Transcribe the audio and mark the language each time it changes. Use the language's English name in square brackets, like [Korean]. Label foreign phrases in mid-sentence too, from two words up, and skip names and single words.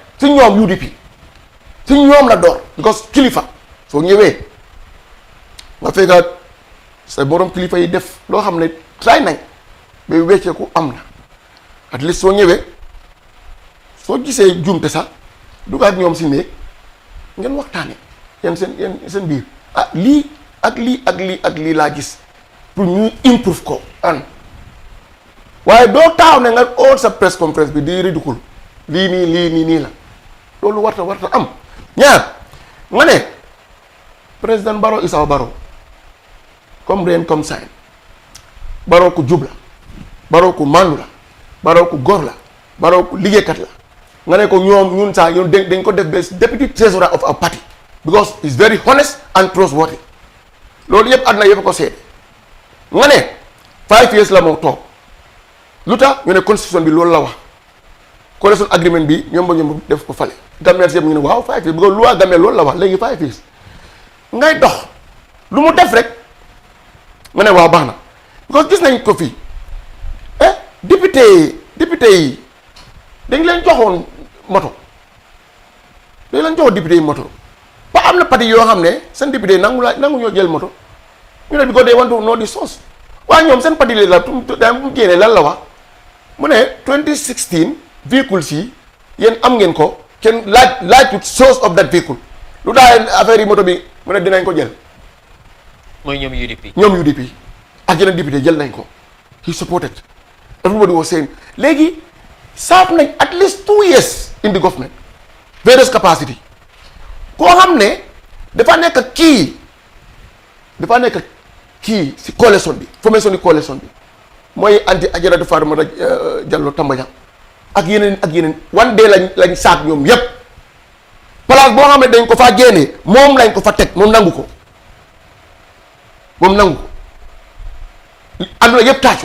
[Wolof] ci ñoom UDP ci ñoom la door because kilifa soo ñëwee nga fekkaat sa borom kilifa yi def loo xam ne try nañ ba wecceeku am na [English] at least [Wolof] soo ñëwee soo gisee jumte sax dugg ak ñoom si néeg ngeen waxtaane yéen seen biir ah lii ak lii ak lii ak lii laa gis pour ñu improve ko an waaye doo taaw ne nga ool sa [English] press conference [Wolof] bi di ridicule lii nii la loolu warta am ñaar nga ne président Barrow [English] is our Barrow comme rain comme shine [Wolof] Barrow ku jub la Barrow ku màndu la Barrow ku góor la Barrow ku liggéeykat la nga ne ko ñun sax ñun dañ ko def bes [English] deputy treasurer of our party because he's very honest and trustworthy [Wolof] loolu yëpp àdduna yëpp ko seede nga ne 5 years la moo toog lu tax ñu ne constitution bi loolu la wax [English] coalition agreement [Wolof] bi ñoom ba ñoom def ko fale Gambien yëpp ñu ne waaw 5 years because [French] loi Gambien [Wolof] loolu la wax léegi 5 years ngay dox lu mu def rek nga ne waaw baax na because gis nañ ko fii député yi dañ leen joxoon moto député yi moto ba am na parti yoo xam ne seen député yi nangu ñoo jël moto ñu ne bi ko dee wantu noo di soos waaye ñoom seen parti la daa mu génnee lan la wax mu ne 2016 véhicules yi yéen am ngeen ko kenn laaj [English] source of that vehicle [Wolof] lu daal affaire yi moto bi mu ne dinañ ko jël mooy ñoom UDP ak yeneen député jël nañ ko [English] he supported everybody was saying [Wolof] léegi serve nañ [English] at least 2 years in the government various capacity [Wolof] koo xam ne dafa nekk kii si coalition bi formation di coalition bi mooy anti Ajaratu Fatoumata Jallow Tambajang ak yeneen [English] one day [Wolof] lañ saak ñoom yépp place boo xam ne dañ ko fa génnee moom lañ ko fa teg moom nangu ko adduna yëpp tàccu